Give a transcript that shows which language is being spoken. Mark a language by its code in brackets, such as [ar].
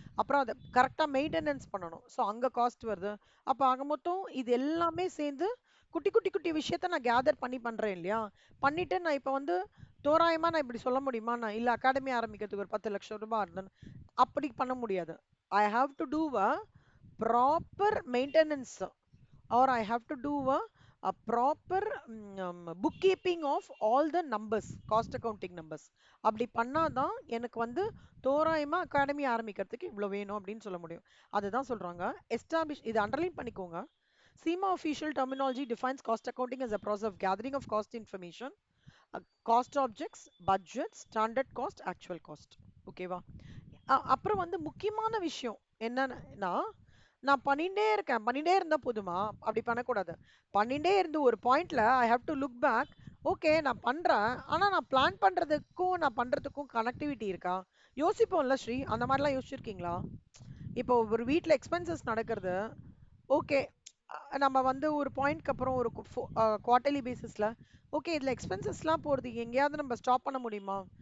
[ta] அப்புறம் அதை கரெக்டாக மெயின்டெனன்ஸ் பண்ணணும், ஸோ அங்க காஸ்ட் வருது. அப்போ ஆக மொத்தம் இது எல்லாமே சேர்ந்து குட்டி குட்டி குட்டி விஷயத்த நான் கேதர் பண்ணி பண்றேன் இல்லையா? பண்ணிட்டு நான் இப்போ வந்து தோராயமா நான் இப்படி சொல்ல முடியுமா, நான் இல்ல அகாடமி ஆரம்பிக்கிறதுக்கு ஒரு 10 லட்சம் ரூபாய் இருந்தேன்னு அப்படி பண்ண முடியாது. [en] I have to do a proper maintenance, or I have to do a proper bookkeeping of all the numbers, cost accounting numbers. [ta] அப்படி பண்ணாதான் எனக்கு வந்து தோராயமா அகாடமி ஆரம்பிக்கிறதுக்கு இவ்வளவு வேணும் அப்படின்னு சொல்ல முடியும். அதுதான் சொல்றாங்க எஸ்டாப்ளிஷ். இது அண்டர்லைன் பண்ணிக்கோங்க. [en] SEMA official terminology defines cost accounting as a process of gathering of cost information, cost objects, budgets, standard cost, actual cost. [ta] ஓகேவா? அப்புறம் வந்து முக்கியமான விஷயம் என்னன்னா, நான் பண்ணிட்டே இருந்தா போதுமா? அப்படி பண்ணக்கூடாது. பண்ணிட்டே இருந்து ஒரு பாயிண்ட்ல [en] I have to look back. [ta] Okay, நான் பண்றேன், ஆனா நான் பிளான் பண்றதுக்கும் நான் பண்றதுக்கும் கனெக்டிவிட்டி இருக்கா? யோசிப்போம்ல ஸ்ரீ, அந்த மாதிரிலாம் யோசிச்சிருக்கீங்களா? இப்போ ஒரு வீட்ல எக்ஸ்பென்சஸ் நடக்கிறது, ஓகே, நம்ம வந்து ஒரு பாயிண்ட்க்கு அப்புறம் ஒரு குவார்டர்லி பேசிஸ்ல ஓகே இதுல எக்ஸ்பென்சஸ்லாம் போறது, எங்கேயாவது நம்ம ஸ்டாப் பண்ண முடியுமா?